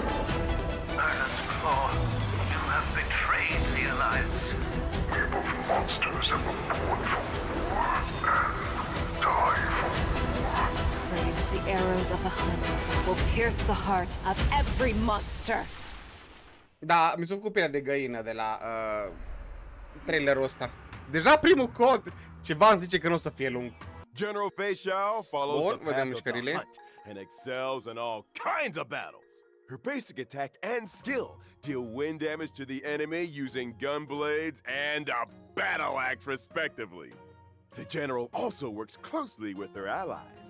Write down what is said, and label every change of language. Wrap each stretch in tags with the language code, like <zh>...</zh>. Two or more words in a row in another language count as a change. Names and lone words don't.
<en>Iron's Claw, you have betrayed the Alliance. We're both monsters and were born for war and die for war. Pray that the arrows of the hunt will pierce the heart of every monster.</en> <ro>Da, mi s-a făcut pielea de găină de la trailerul ăsta. Deja primul cod, ceva îmi zice că nu o să fie lung.</ro> <en>General Faisal follows</en> <ro>Bun,</ro> <en>the</en> <ro>vedem</ro> <en>path of the</en> <ro>mișcările.</ro> <en>hunt and excels in all kinds of battles. Her basic attack and skill deal wind damage to the enemy using gun blades and a battle axe, respectively. The general also works closely with her allies.</en>